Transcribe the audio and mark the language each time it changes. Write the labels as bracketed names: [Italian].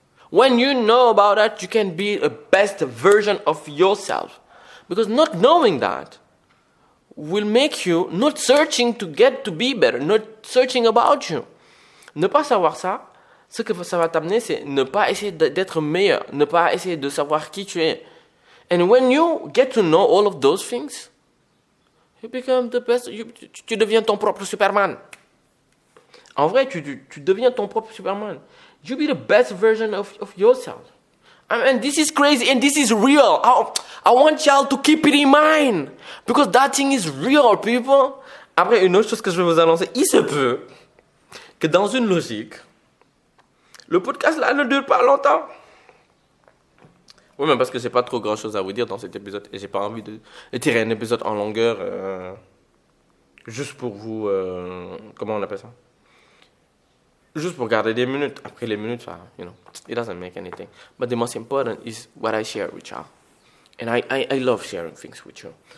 [English] When you know about that, you can be a best version of yourself. Because not knowing that will make you not searching to get to be better, not searching about you. [French] Ne pas savoir ça, ce que ça va t'amener, c'est ne pas essayer d'être meilleur, ne pas essayer de savoir qui tu es. [English] And when you get to know all of those things, you become the best, [French] tu deviens ton propre Superman. En vrai, tu deviens ton propre Superman. [English] You be the best version of yourself. And this is crazy and this is real. I want y'all to keep it in mind. Because that thing is real, people. [French] Après, une autre chose que je vais vous annoncer, il se peut que dans une logique, le podcast là ne dure pas longtemps. Oui, mais parce que j'ai pas trop grand chose à vous dire dans cet épisode et j'ai pas envie de tirer un épisode en longueur juste pour vous. Comment on appelle ça? Juste pour garder des minutes. Après les minutes, [English] it doesn't make anything. But the most important is what I share with y'all. And I love sharing things with you.